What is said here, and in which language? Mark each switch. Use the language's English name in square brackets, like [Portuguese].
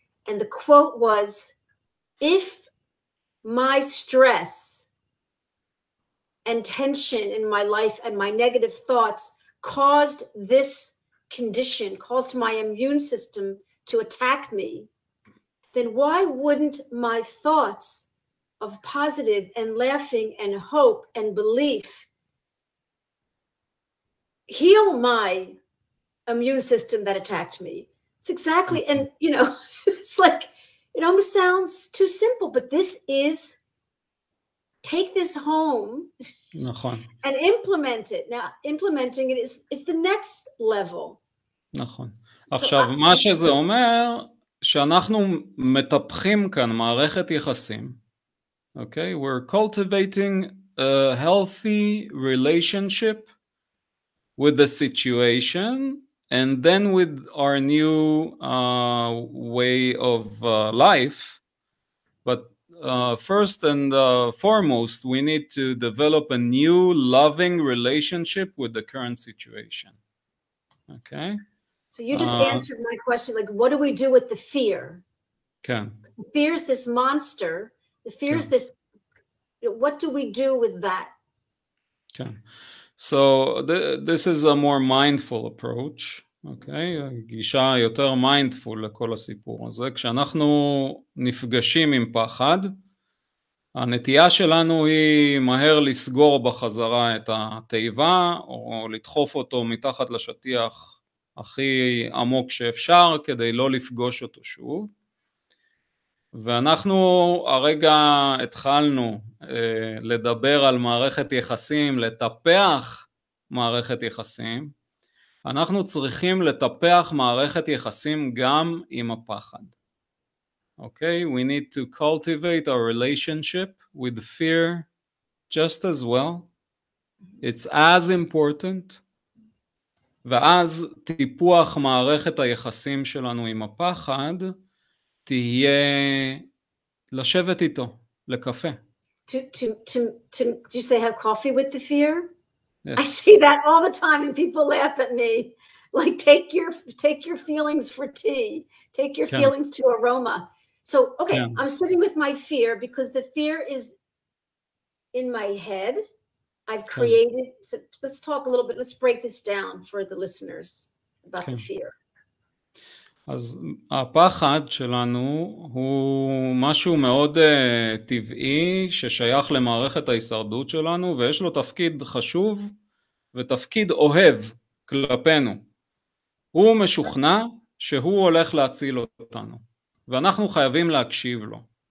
[English] And the quote was, if my stress and tension in my life and my negative thoughts caused this condition, caused my immune system to attack me, then why wouldn't my thoughts of positive and laughing and hope and belief heal my immune system that attacked me? It's exactly, and it's like, it almost sounds too simple, but this is, take this home and implement it. Now, implementing it is the next level. [Hebrew] נכון. עכשיו, מה שזה אומר, שאנחנו מטפחים כאן מערכת יחסים, okay? [English] We're cultivating a healthy relationship with the situation, and then with our new way of life. But first and foremost, we need to develop a new loving relationship with the current situation. Okay? So you just answered my question, like, what do we do with the fear? Okay. The fear is this monster. The fear is this, what do we do with that? Okay. So this is a more mindful approach, okay? [Hebrew] גישה יותר mindful לכל הסיפור הזה. כשאנחנו נפגשים עם פחד, הנטייה שלנו היא מהר לסגור בחזרה את התיבה, או לדחוף אותו מתחת לשטיח הכי עמוק שאפשר, כדי לא לפגוש אותו שוב. ואנחנו הרגע התחלנו לדבר על מערכת יחסים, לטפח מערכת יחסים. אנחנו צריכים לטפח מערכת יחסים גם עם הפחד. [English] Okay, we need to cultivate our relationship with fear just as well. It's as important. [Hebrew] ואז טיפוח מערכת היחסים שלנו עם הפחד תהיה לשבת איתו, לקפה. [English] Do you say have coffee with the fear? Yes. I see that all the time, and people laugh at me. Like, take your feelings for tea. Take your feelings to aroma. So, okay, I'm sitting with my fear because the fear is in my head. I've created, so let's talk a little bit, let's break this down for the listeners about the fear. [Hebrew] אז הפחד שלנו הוא משהו מאוד טבעי ששייך למערכת ההישרדות שלנו, ויש לו תפקיד חשוב ותפקיד אוהב כלפינו. הוא משוכנע שהוא הולך להציל אותנו, ואנחנו חייבים להקשיב לו.